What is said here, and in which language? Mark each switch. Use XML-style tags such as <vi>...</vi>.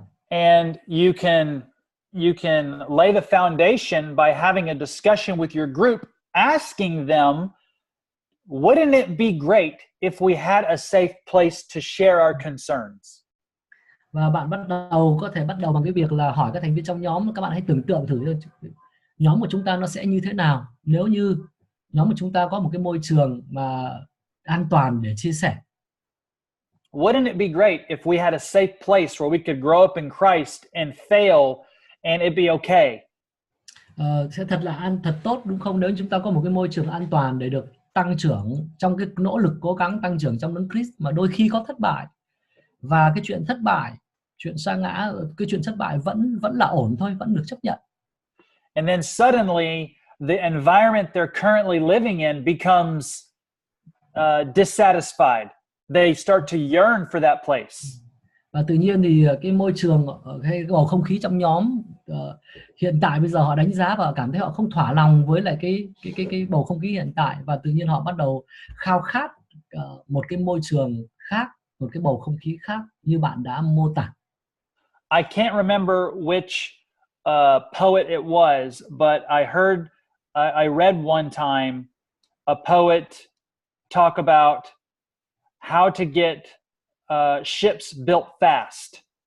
<en>And you can lay the foundation by having a discussion with your group, asking them, wouldn't it be great if we had a safe place to share our concerns?</en> <vi>Và bạn có thể bắt đầu bằng cái việc là hỏi các thành viên trong nhóm, các bạn hãy tưởng tượng thử nhóm của chúng ta nó sẽ như thế nào nếu như nhóm của chúng ta có một cái môi trường mà an toàn để chia sẻ.</vi> <en>Wouldn't it be great if we had a safe place where we could grow up in Christ and fail and it'd be okay?</en> <vi>Sẽ thật tốt đúng không, nếu chúng ta có một cái môi trường an toàn để được tăng trưởng trong cái nỗ lực cố gắng tăng trưởng trong đấng Christ, mà đôi khi có thất bại, và cái chuyện thất bại, chuyện sa ngã, cái chuyện thất bại vẫn là ổn thôi, vẫn được chấp nhận.</vi> <en>And then suddenly the environment they're currently living in becomes dissatisfied. They start to yearn for that place.</en> <vi>Và tự nhiên thì cái môi trường, cái bầu không khí trong nhóm hiện tại bây giờ họ đánh giá và cảm thấy họ không thỏa lòng với lại cái bầu không khí hiện tại, và tự nhiên họ bắt đầu khao khát một cái môi trường khác, một cái bầu không khí khác như bạn đã mô tả.</vi> <en>I can't remember which poet it was, but I read one time a poet talk about how to get ships built fast.</en>